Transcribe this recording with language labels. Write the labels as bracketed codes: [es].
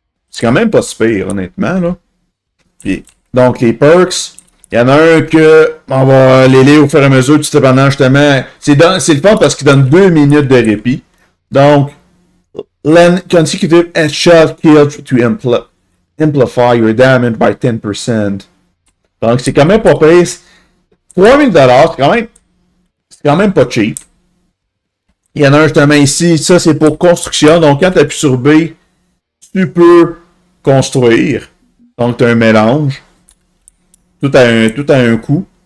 [fr] C'est quand même pas si pire, honnêtement, là. Puis, donc, les perks, il y en a un que on va les lire au fur et à mesure, tout dépendant, justement. C'est le fun parce qu'il donne 2 minutes de répit. Donc, [en] Lend consecutive headshot kill to amplify your damage by 10%. [fr] Donc, c'est quand même pas pire. 3000$, c'est quand même pas cheap. Il y en a un justement ici, ça c'est pour construction. Donc, quand tu appuies sur B, tu peux construire. Donc, tu as un mélange. Tout a un coût.